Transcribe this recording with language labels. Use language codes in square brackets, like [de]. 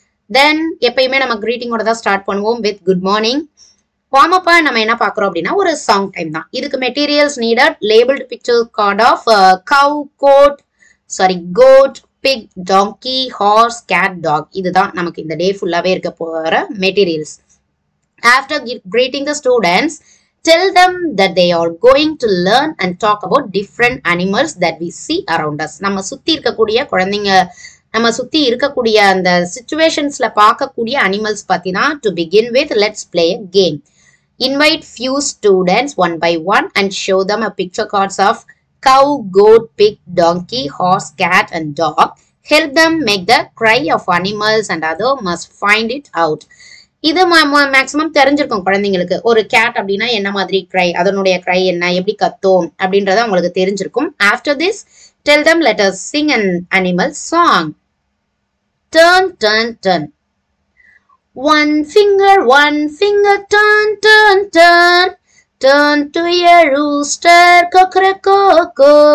[ta] தென் எப்பயுமே நம்ம கிரீட்டிங்கோட தான் ஸ்டார்ட் பண்ணுவோம் [en] With good morning. [ta] வார்ம் அப்பா நம்ம என்ன பார்க்குறோம் அப்படின்னா ஒரு சாங் டைம் தான். இதுக்கு [en] Materials needed labelled picture card of cow, goat, pig, donkey, horse, cat, dog. [ta] இதுதான் நமக்கு இந்த டே ஃபுல்லாவே இருக்க போற materials. [en] After greeting the students, tell them that they are going to learn and talk about different animals that we see around us. [ta] நம்ம சுத்தி இருக்கக்கூடிய குழந்தைங்க, நம்ம சுத்தி இருக்கக்கூடிய அந்த சிச்சுவேஷன்ஸ்ல பார்க்கக்கூடிய animals பத்தினா [en] to begin with, let's play a game. Invite few students one by one and show them a picture cards of cow, goat, pig, donkey, horse, cat and dog. Help them make the cry of animals and other must find it out. [ta] இது maximum தெரிஞ்சிருக்கும் குழந்தைங்களுக்கு. ஒரு gate அப்படின்னா என்ன மாதிரி cry, அதனுடைய cry என்ன, எப்படி கத்தோம் அப்படின்றத உங்களுக்கு தெரிஞ்சிருக்கும். [en] After this tell them let us sing an animal song. Turn, turn, turn. One finger, turn, turn, turn. Turn to a rooster, cock-a-cock-o.